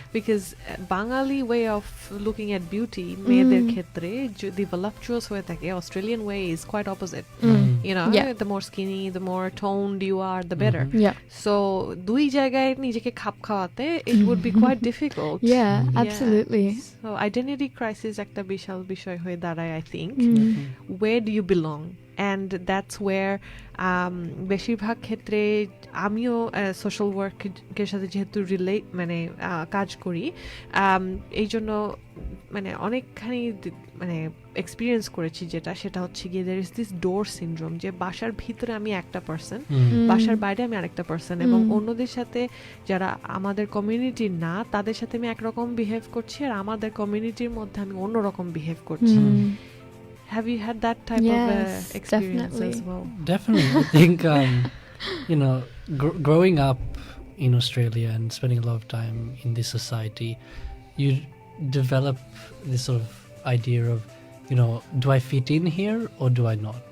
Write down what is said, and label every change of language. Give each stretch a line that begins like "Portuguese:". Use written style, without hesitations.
English: because Bangali way of looking at beauty,
Bangla: মেয়েদের ক্ষেত্রে যদি
English: voluptuous
Bangla: হয়ে থাকে,
English: Australian way is quite opposite. You know, Yeah. the more skinny, the more toned you are, the better. yeah, So
Bangla: দুই জায়গায় নিজেকে খাপ খাওয়াতে
English: it would be quite difficult. yeah, absolutely. So identity crisis
Bangla: একটা বিশাল বিষয় হয়ে দাঁড়ায়,
English: I think. Where do you belong?
Bangla: And that's where বেশিরভাগ ক্ষেত্রে আমিও সোশ্যাল ওয়ার্কের সাথে যেহেতু মানে কাজ করি, এই জন্য মানে অনেকখানি মানে এক্সপিরিয়েন্স করেছি, সেটা হচ্ছে গিয়ে
English: there is this door syndrome,
Bangla: যে বাসার ভিতরে আমি একটা পার্সন, বাসার বাইরে আমি আরেকটা পার্সন, এবং অন্যদের সাথে যারা আমাদের কমিউনিটির না তাদের সাথে আমি একরকম বিহেভ করছি, আর আমাদের কমিউনিটির মধ্যে আমি অন্যরকম বিহেভ করছি।
English: Have you had that type of experience definitely. as well? Definitely. I think, you know, growing up in Australia and spending a lot of time in this society, you develop this sort of idea of, you know, do I fit in here or do I not?